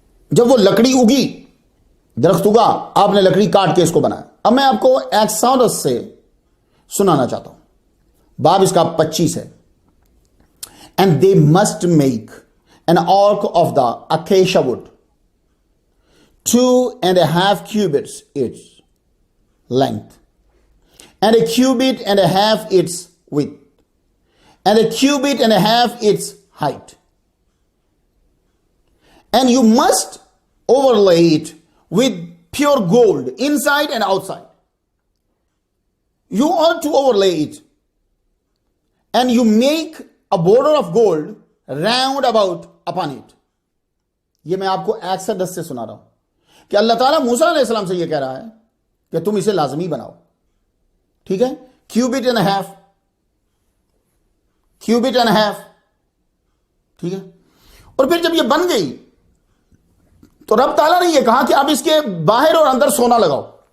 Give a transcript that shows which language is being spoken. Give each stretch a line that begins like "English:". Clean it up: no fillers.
Urdu: جب وہ لکڑی اگی، درخت اگا، آپ نے لکڑی کاٹ کے اس کو بنایا. اب میں آپ کو ایکسوڈس سے سنانا چاہتا ہوں. باب اس کا 25 ہے.
English: And they must make an ark of the acacia wood, 2.5 cubits its length, and a cubit and a half its width, and a cubit and a half its height. And you must overlay it with pure gold inside and outside. You ought to overlay it, and you make a border of gold round about upon it.
Urdu: یہ میں آپ کو ایکسڈس سے سنا رہا ہوں کہ اللہ تعالیٰ موسیٰ علیہ السلام سے یہ کہہ رہا ہے کہ تم اسے لازمی بناؤ. ٹھیک ہے،
English: Cubit and half, cubit and half.
Urdu: ٹھیک ہے، اور پھر جب یہ بن گئی تو رب تعالیٰ نے یہ کہا کہ اب اس کے باہر اور اندر سونا لگاؤ.